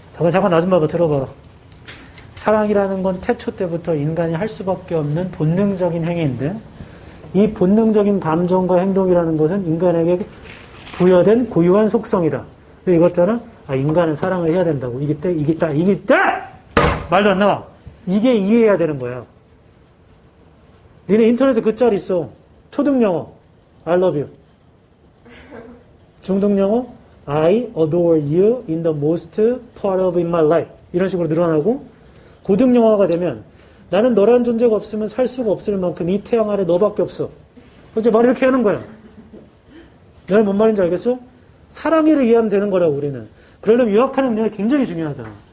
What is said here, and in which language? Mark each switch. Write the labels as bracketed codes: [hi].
[ko] 잠깐 나 좀 봐봐. 들어봐. 사랑이라는 건 태초 때부터 인간이 할 수밖에 없는 본능적인 행위인데 이 본능적인 감정과 행동이라는 것은 인간에게 부여된 고유한 속성이다. 읽었잖아? 인간은 사랑을 해야 된다고. 이기다! 말도 안 나와. 이게 이해해야 되는 거야. 니네 인터넷에 그 짤 있어. 초등 영어. [en] I love you. [ko] 중등 영어. [en] I adore you in the most part of in my life. [ko] 이런 식으로 늘어나고 고등 영어가 되면 나는 너라는 존재가 없으면 살 수가 없을 만큼 이 태양 아래 너밖에 없어. 어째 말 이렇게 하는 거야. 내가 뭔 말인지 알겠어? 사랑이를 이해하면 되는 거라고 우리는. 그러려면 요약하는 능력이 굉장히 중요하다.